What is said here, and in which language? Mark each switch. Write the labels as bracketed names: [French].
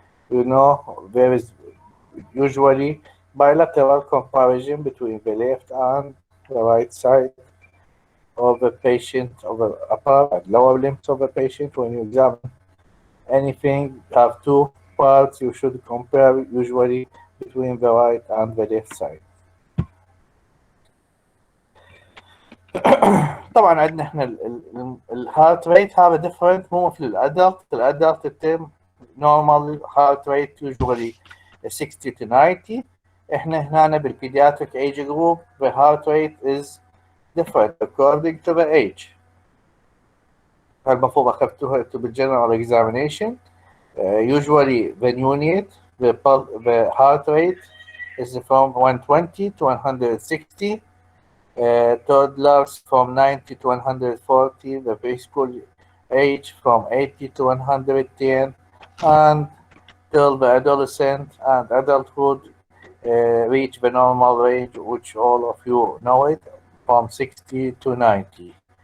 [English] you know, there is usually bilateral comparison between the left and the right side of the patient, of the upper and lower limbs of the patient. When you examine anything, have two parts, you should compare usually between the right and the left side. [Arabic] طبعا عندنا احنا [English] الهارت ريت هذا different [Arabic] مو مثل [English] الادلت التم normal heart rate usually 60 to 90. [Arabic] احنا هنا [English] بالبيدياتريك age group the heart rate is different according to the age. [Arabic] المفروض اخذتوها [English] بالجنرال examination. Usually the neonate the heart rate is from 120 to 160. Toddlers from 90 to 140, the preschool age from 80 to 110, and till the adolescent and adulthood reach the normal range, which all of you know it, from 60 to 90.